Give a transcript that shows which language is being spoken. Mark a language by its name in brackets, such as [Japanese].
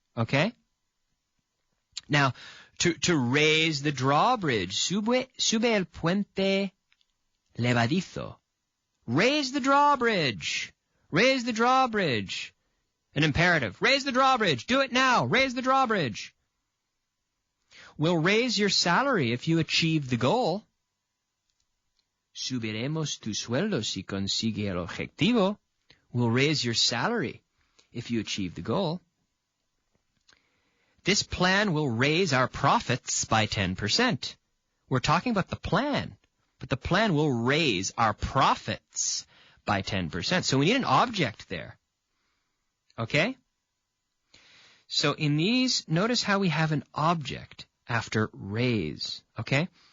[English] Okay? Now, to raise the drawbridge, [Spanish] sube el puente levadizo. [English] Raise the drawbridge. Raise the drawbridge. An imperative. Raise the drawbridge. Do it now. Raise the drawbridge. We'll raise your salary if you achieve the goal. [Spanish] Subiremos tu sueldo si consigue el objetivo. [English] We'll raise your salary if you achieve the goal. This plan will raise our profits by 10%. We're talking about the plan, but the plan will raise our profits by 10%. So we need an object there. Okay? So in these, notice how we have an object after raise. Okay?